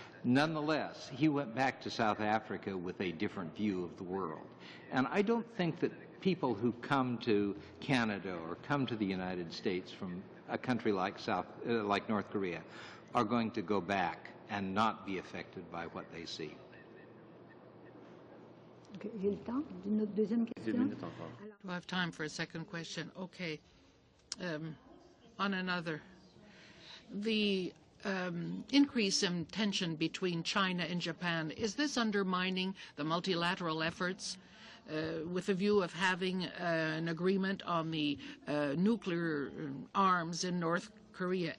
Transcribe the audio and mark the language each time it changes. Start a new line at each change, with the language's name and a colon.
English: Nonetheless, he went back to South Africa with a different view of the world. And I don't think that people who come to Canada or come to the United States from a country like North Korea are going to go back and not be affected by what they see.
French: Okay, j'ai le temps d'une autre deuxième question.
English: Do I have time for a second question? Okay. On another, the increase in tension between China and Japan, is this undermining the multilateral efforts with a view of having an agreement on the nuclear arms in North Korea?